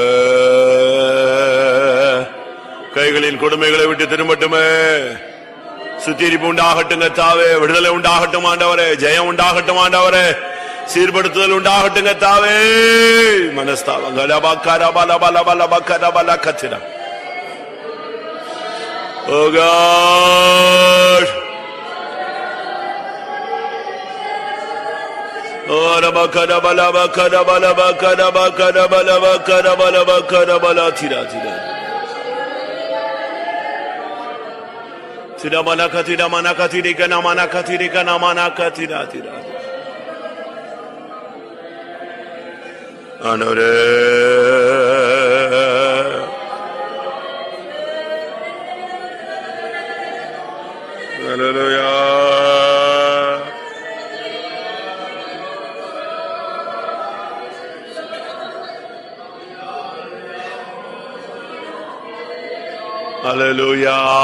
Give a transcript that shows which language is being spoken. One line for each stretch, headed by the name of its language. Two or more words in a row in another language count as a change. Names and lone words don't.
Tamil: கைகளின் கொடுமைகளை விட்டு திரும்பட்டுமே. சுத்திரிப்பு உண்டாகட்டும் கர்த்தாவே. விடுதலை உண்டாகட்டும் ஆண்டவரே. ஜெயம் உண்டாகட்டும் ஆண்டவரே. சீர்படுத்துதல் உண்டாகட்டும் கர்த்தாவே. மனஸ்தாபம் கத்திரம்.
English: Oh God. Oh rabakada bala bakada bala bakada bakada bala bakada bala bakada bala tira tira. Tira mana katira mana katiri kana mana katiri kana mana katira tira. Anore Hallelujah. Hallelujah.